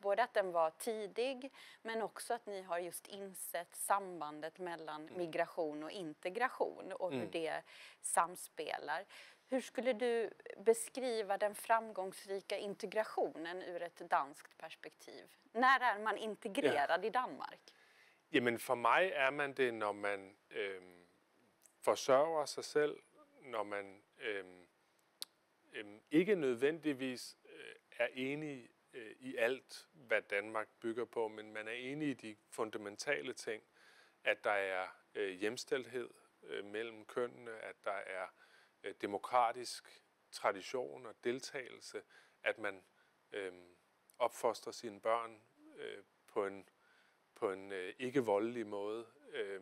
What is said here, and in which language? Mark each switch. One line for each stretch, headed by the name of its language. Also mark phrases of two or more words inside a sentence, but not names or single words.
Swedish: Både att den var tidig men också att ni har just insett sambandet mellan migration och integration och hur det samspelar. Hur skulle du beskriva den framgångsrika integrationen ur ett danskt perspektiv? När är man integrerad i Danmark?
Danish: Jamen for mig er man det, når man forsørger sig selv, når man ikke nødvendigvis er enig i alt, hvad Danmark bygger på, men man er enig i de fundamentale ting, at der er hjemstilhed mellem kønnene, at der er demokratisk tradition og deltagelse, at man opfostrer sine børn på en ikke voldelig måde.